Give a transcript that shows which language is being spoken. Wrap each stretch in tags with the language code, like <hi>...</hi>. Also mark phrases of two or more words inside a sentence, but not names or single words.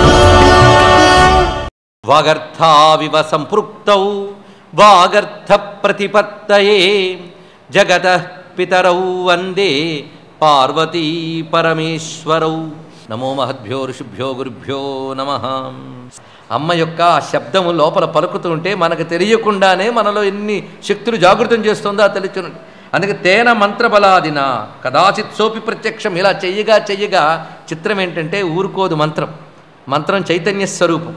<sa>वागर्थाविव सम्पृक्तौ वागर्थ प्रतिपत्तये जगतः पितरौ वंदे पार्वती परमेश्वरौ नमो महद्भ्यो ऋषिभ्यो गुरुभ्यो नमः।</sa> <te>అమ్మ యొక్క ఆ శబ్దము లోపల పలుకుతుంటే మనకు తెలియకుండానే మనలో ఎన్ని శక్తులు జాగృతం చేస్తుందో తెలుసునండి.</te> <sa>అందుకే తేన మంత్రబలాదిన కదాచిత్ సోపి ప్రత్యక్షం.</sa> <te>ఇలా చెయ్యగా చెయ్యగా చిత్రం ఏంటంటే ఊరుకోదు మంత్రం. మంత్రం చైతన్య స్వరూపం.</te>